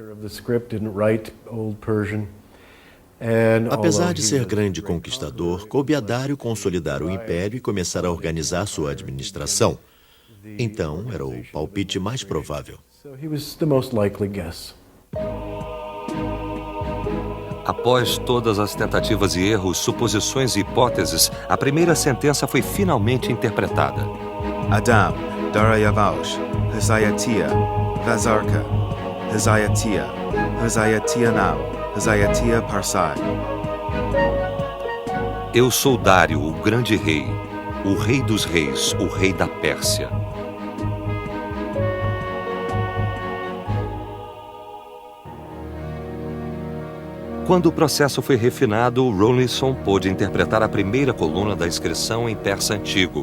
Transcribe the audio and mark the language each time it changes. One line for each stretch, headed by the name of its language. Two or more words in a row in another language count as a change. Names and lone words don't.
Portuguese: Apesar de ser grande conquistador, coube a Dário consolidar o império e começar a organizar sua administração. Então, era o palpite mais provável. Após todas as tentativas e erros, suposições e hipóteses, a primeira sentença foi finalmente interpretada.
Old Persian: Adam, Darayavaush, Hazayatia, Vazarka, Hazayatia, Hazayatia Nam, Hazayatia Parsai.
Portuguese: Eu sou Dário, o grande rei, o rei dos reis, o rei da Pérsia. Quando o processo foi refinado, Rawlinson pôde interpretar a primeira coluna da inscrição em persa antigo.